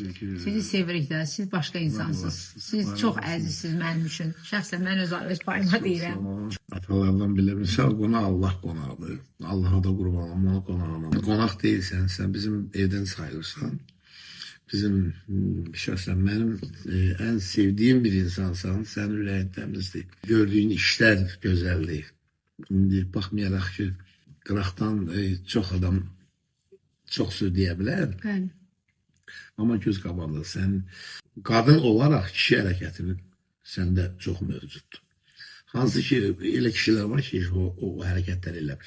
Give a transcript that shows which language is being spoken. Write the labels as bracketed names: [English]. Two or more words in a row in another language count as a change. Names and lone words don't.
[Azerbaijani] Sizi sevirik də, siz başqa insansınız. Siz çox əzizsiniz mənim üçün. Şəxsən mən öz payıma deyirəm. Atalardan bile misal qonaq Allah qonaqdır. Allah'a da qurban olmaq qonağına. Qonaq deyilsən, sən bizim evdən sayılırsan. [Turkish] Bizim şahsen benim en sevdiğim bir insansan, [Azerbaijani] sen ürəyin təmizdir. [Turkish] Gördüğün işler güzeldir. [Azerbaijani] İndi baxmayaraq ki, qıraqdan çox adam çox söz deyə bilər. Bəli. Amma göz qabağında sən qadın olaraq kişi hərəkətinin səndə çox mövcuddur. Hansı ki, elə kişilər var ki, o hərəkətlər eləmir.